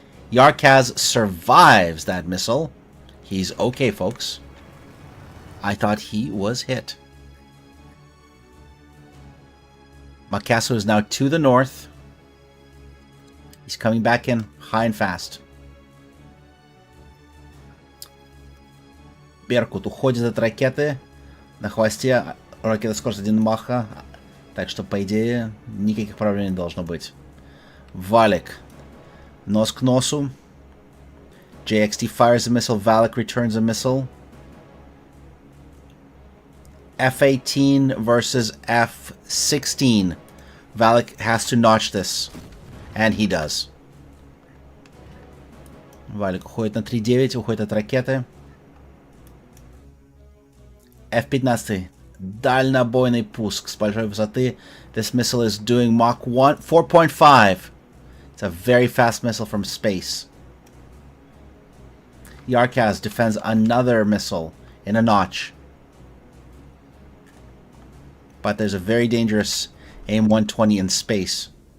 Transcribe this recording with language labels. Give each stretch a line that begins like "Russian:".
English: Yarkaz survives that missile. He's okay, folks. I thought he was hit. Makasso is now to the north. He's coming back in high and fast.
Russian: Беркут уходит от ракеты. На хвосте ракета скорость 1 маха. Так что, по идее, никаких проблем не должно быть. Валик. Нос к носу.
English: JXT fires a missile. Valak returns a missile. F-18 versus F-16. Valak has to notch this. And he does.
Russian: Валик уходит на 3.9, уходит от ракеты.
English: F-15.
Russian: Дальнобойный пуск с большой высоты.
English: This missile is doing Mach 1, 4.5. It's a very fast missile from space. Yarkaz defends another missile in a notch. But there's a very dangerous AIM 120 in space.